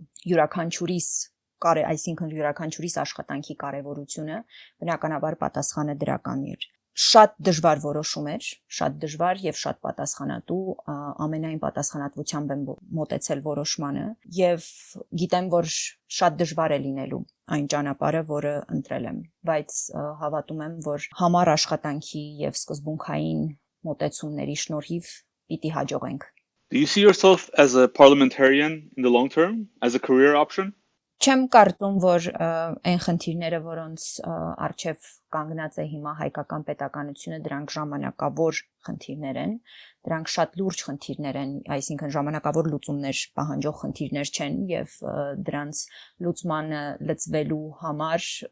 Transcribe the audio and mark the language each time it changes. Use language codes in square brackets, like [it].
[hy] յուրաքանչյուրիս աշխատանքի կարեւորությունը, բնականաբար պատասխանը դրական էր։ Շատ դժվար որոշում էր, շատ դժվար եւ շատ պատասխանատու, ամենայն պատասխանատվությամբ եմ մոտեցել որոշմանը եւ գիտեմ, որ շատ դժվար է լինելու այն ճանապարհը, որը ընտրել եմ, բայց հավատում եմ, որ համառ աշխատանքի եւ սկզբունքային մոտեցումների շնորհիվ պիտի հաջողենք։ [en] Do you see yourself as a parliamentarian in the long term, as a career option? [hy] Չեմ կարծում, որ այն խնդիրները, որոնց առջև կանգնած է հիմա հայկական պետականությունը, դրանք ժամանակավոր խնդիրներ են, դրանք շատ լուրջ խնդիրներ են, այսինքն ժամանակավոր լուծումներ պահանջող խնդիրներ չեն եւ դրանց լուծմանը լծվելու համար